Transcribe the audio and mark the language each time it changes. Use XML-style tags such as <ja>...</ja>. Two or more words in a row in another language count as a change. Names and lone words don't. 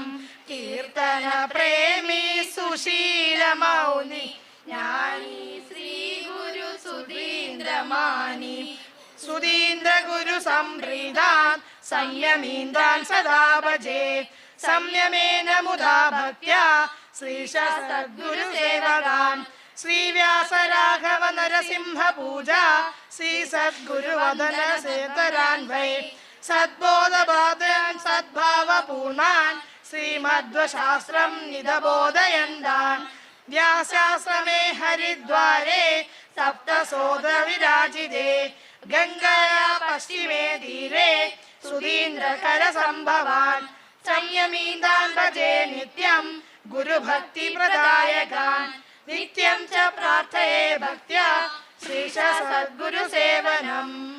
<sa>कीर्तन प्रेमी सुशील मौनि ज्ञानी श्री गुरु सुधीन्द्रमानी. सुधीन्द्र गुरु संप्रीतान् संयमीन्द्रान् सदा भजे. संयमेन मुदा भक्त्या ശ്രീശ സദ്ഗുരു സേവകാൻ ശ്രീവ്യാസരാഘവ നരസിംഹ പൂജ ശ്രീ സദ്ഗുരു വദന സേതരാൻ വൈ സദ്ബോധബോധൻ സദ്ഭാവ പൂർണ്ണാൻ ശ്രീമദ്വശാസ്ത്രം നിതബോധയന്താൻ വ്യാസാശ്രമേ ഹരിദ്വാരേ സപ്തസോദ വിരാജിതേ ഗംഗയാ പശ്ചിമേ തീരേ സുധീന്ദ്രകര സംഭവാൻ സംയമീതാൻ ഭജേ നിത്യം ഗുരുഭക്തി പ്രദായകാൻ നിത്യം ച പ്രാർത്ഥയേ ഭക്ത്യാ ശ്രീശ സദ്ഗുരു സേവനം.</sa>